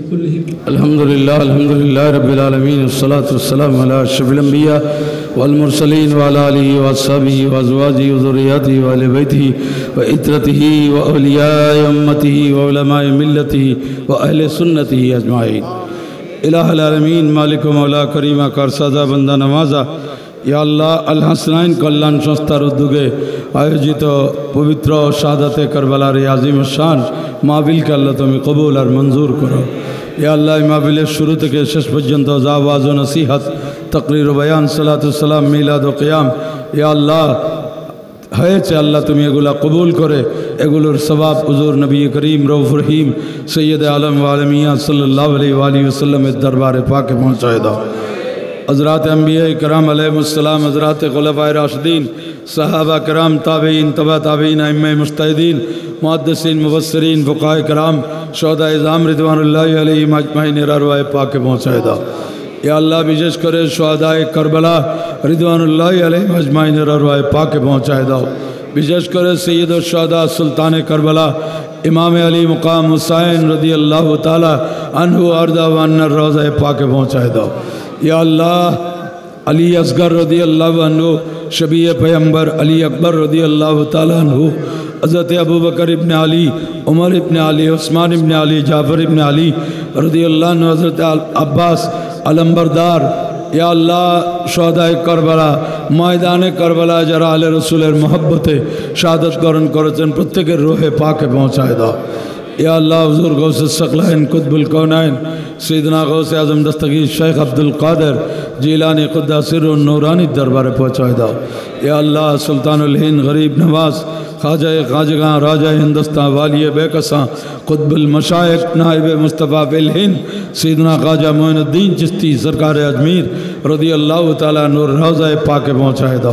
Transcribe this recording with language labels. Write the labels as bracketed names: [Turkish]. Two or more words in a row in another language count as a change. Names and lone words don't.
[Arabic] الحمد للہ رب العالمین والصلاة والسلام علی اشرف الانبیاء والمرسلین وعلی آلہ واصحابہ وازواجہ وذریاتہ وآل بیتہ وعترتہ واولیاء امتہ وعلماء ملتہ واہل سنتہ اجمعین۔ [Urdu] الہ العالمین مالک و مولا کریمہ کارسازہ بندہ نوازہ یا اللہ الحسنائن [Bangla] কল্যাণ সংস্থার উদ্যোগে আয়োজিত পবিত্র শাহাদাতে কারবালার এই আজিম শান মাহফিলকে আল্লাহ তুমি কবুল আর মঞ্জুর করো। ইয়া আল্লাহ এই মাহফিলের শুরু থেকে শেষ পর্যন্ত যা ওয়াজ ও নসিহত তাকরীর ও বয়ান সালাতুস সালাম মিলাদ ও কিয়াম ইয়া আল্লাহ হয়েছে আল্লাহ তুমি এগুলা কবুল করে এগুলোর সওয়াব হুজুর নবী করিম রউফ রহিম সৈয়দ আলম ওয়া আলমিয়া [Arabic] صلى الله عليه [Bangla] ওয়াসাল্লামের দরবারে পাকে পৌঁছায় দাও। [Urdu] حضرات انبیاء کرام علیہ السلام، حضرات خلفائے راشدین، صحابہ کرام، تابعین، تبع تابعین، ائمہ مجتہدین، محدثین، مفسرین، فقہاء کرام، شہداء اعظام رضوان اللہ علیہم اجمعین ارواح پاک پہنچائے دو۔ یا اللہ [Bangla] বিশেষ করে [Urdu] شہداء کربلا رضوان اللہ علیہم اجمعین ارواح پاک پہنچائے دو۔ [Bangla] বিশেষ করে [Urdu] سید الشہداء سلطان کربلا امام علی مقام حسین رضی اللہ تعالی عنہ ارضا وان الروضہ پاک پہنچائے دو۔ یا اللہ علی اصغر رضی اللہ عنہ شبیہ پیغمبر علی اکبر رضی اللہ تعالیٰ عنہ حضرت ابو بکر ابن علی، عمر ابن علی، عثمان ابن علی، جعفر ابن علی رضی اللہ عنہ، حضرت عباس علمبردار یا اللہ شہداء کربلا [Bangla] ময়দানে کربলা যারা আলে রসুলের মহব্বতে শাহাদাত বরণ করেছেন প্রত্যেকের রূহে পাকে পৌঁছায় দাও। [Urdu] یا اللہ حضور غوث الثقلین قطب الکونین سیدنا غوث اعظم دستگیر شیخ عبدالقادر جیلانی قدس سر النورانی دربار پہنچائے دو۔ یا اللہ سلطان الہند غریب نواز خواجہ خواجگاں راجہ ہندوستان والی بے کساں قطب المشائق نائب مصطفیٰ فی الہند سیدنا خواجہ معین الدین چشتی سرکار اجمیر رضی اللہ تعالیٰ نور روضہ پاک پہنچائے دو۔